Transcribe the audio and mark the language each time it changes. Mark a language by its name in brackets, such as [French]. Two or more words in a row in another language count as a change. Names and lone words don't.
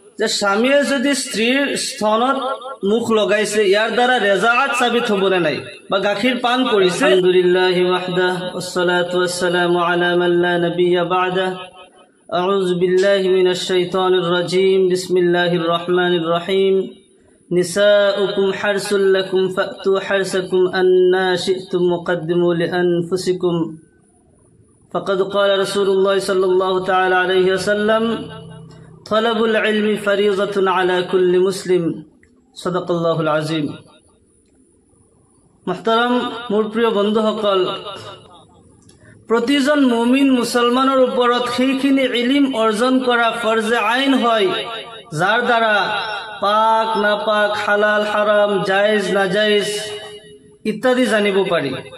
[Assamese] যে স্বামীয়ে যদি স্ত্ৰীৰ স্তনত মুখ লগাইছে ইয়াৰ দ্বাৰা ৰেজাআত সাবিত হ'বনে নাই বা গাখীৰ পান কৰিছে। [Arabic] الحمد لله وحده والصلاة والسلام على من لا نبي بعده. أعوذ بالله من الشيطان الرجيم. بسم الله الرحمن الرحيم. نساؤكم حرث لكم فأتوا حرثكم أنى شئتم وقدموا لأنفسكم. فقد قال رسول الله صلى الله تعالى عليه وسلم طلب العلم فريضة على كل مسلم صدق الله العظيم। [Assamese] محترم মোৰ প্ৰিয় বন্ধুসকল, প্ৰতিজন মুমিন মুছলমানৰ ওপৰত সেইখিনি ইলম অৰ্জন কৰা ফৰজে আইন হয় যাৰ দ্বাৰা পাক নাপাক, হালাল হাৰাম, জায়েজ নাজায়েজ ইত্যাদি জানিব পাৰি।